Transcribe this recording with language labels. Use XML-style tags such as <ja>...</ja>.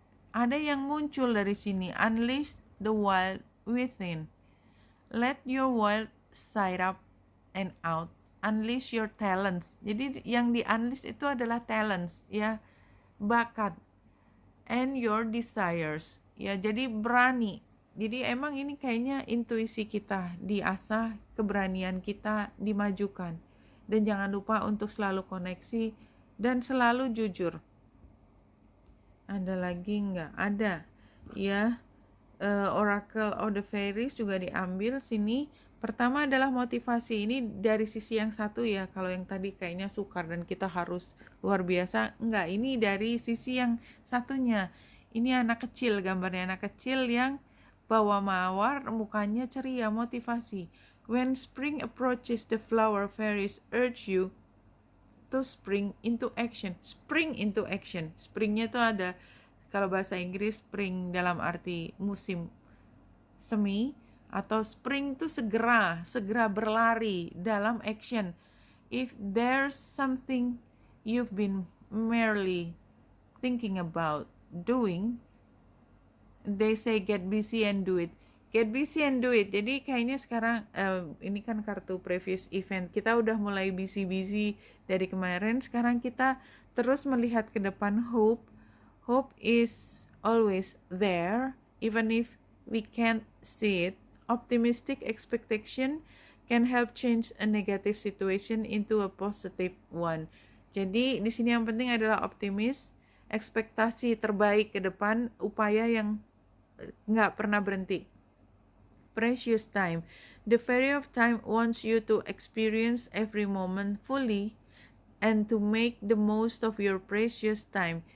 <id>Ada yang muncul dari sini,</id> <en>unleash the wild within. Let your wild side up and out. Unleash your talents.</en> <id>Jadi yang di-unleash itu adalah talents, ya.</id> <en>Bakat and your desires, ya.</en> <id>Jadi berani. Jadi emang ini kayaknya intuisi kita diasah, keberanian kita dimajukan. Dan jangan lupa untuk selalu koneksi dan selalu jujur. Ada lagi nggak? Ada, ya. Oracle of the Fairies juga diambil sini. Pertama adalah motivasi, ini dari sisi yang satu ya. Kalau yang tadi kayaknya sukar dan kita harus luar biasa, enggak, ini dari sisi yang satunya. Ini anak kecil, gambarnya anak kecil yang bawa mawar, mukanya ceria, motivasi.</id> <en>When spring approaches, the flower fairies urge you to spring into action. Spring into action.</en> <id>Springnya itu ada, kalau bahasa Inggris spring dalam arti musim semi, atau spring itu segera berlari dalam action.</id> <en>If there's something you've been merely thinking about doing, they say get busy and do it. Get busy and do it.</en> <id>Jadi kayaknya sekarang ini kan kartu</id> <en>previous event.</en> <id>Kita udah mulai busy-busy dari kemarin. Sekarang kita terus melihat ke depan.</id> <en>Hope is always there, even if we can't see it. Optimistic expectation can help change a negative situation into a positive one.</en> <id>Jadi di sini yang penting adalah optimis, ekspektasi terbaik ke depan, upaya yang nggak pernah berhenti.</id> <en>Precious time. The fairy of time wants you to experience every moment fully and to make the most of your precious time.</en>